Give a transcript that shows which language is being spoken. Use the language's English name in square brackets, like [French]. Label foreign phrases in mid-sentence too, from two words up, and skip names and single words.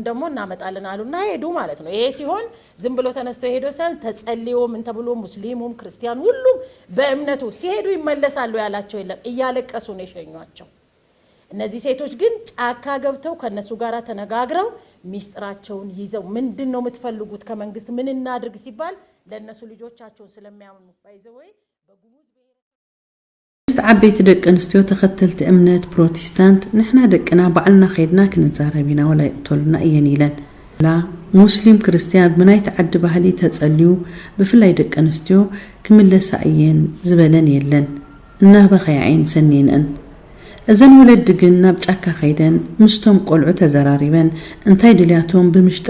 [Amharic] ደግሞ እናመጣለን አሉና ሄዱ ማለት ነው። ይሄ ሲሆን ዝም ብሎ ተነስቶ ሄዶ ሳይሆን ተጸልዮ ምን ተብሎ ሙስሊሙም ክርስቲያን ሁሉም በእምነቱ ሲሄዱ ይመለሳሉ ያላቸው የለም፣ እያለቀሱ ነው የሸኟቸው። እነዚህ ሴቶች ግን ጫካ ገብተው ከነሱ ጋር ተነጋግረው ሚስጥራቸውን ይዘው ምንድነው የምትፈልጉት ከመንግስት ምን እናድርግ ሲባል ለነሱ ልጆቻቸውን ስለሚያምኑ ባይዘወይ በጉሙዝ [Tigrinya] ዓበይቲ ደቂ ኣንስትዮ ተኸተልቲ እምነት ፕሮቴስታንት ንሕና ደቅና ባዕልና ኸይድና ክንዛረቢና ወላ ይቅተሉና እየን ኢለን ላ ሙስሊም ክርስቲያን ብናይ ተዓዲ ባህሊ ተጸልዩ ብፍላይ ደቂ ኣንስትዮ ክምለሳ እየን ዝበለን የለን እናበኸያይን ሰኒነን እዘን ወለድ ግን ናብ ጫካ ኸይደን ምስቶም ቆልዑ ተዘራሪበን እንታይ ድልያቶም ብምሽጥር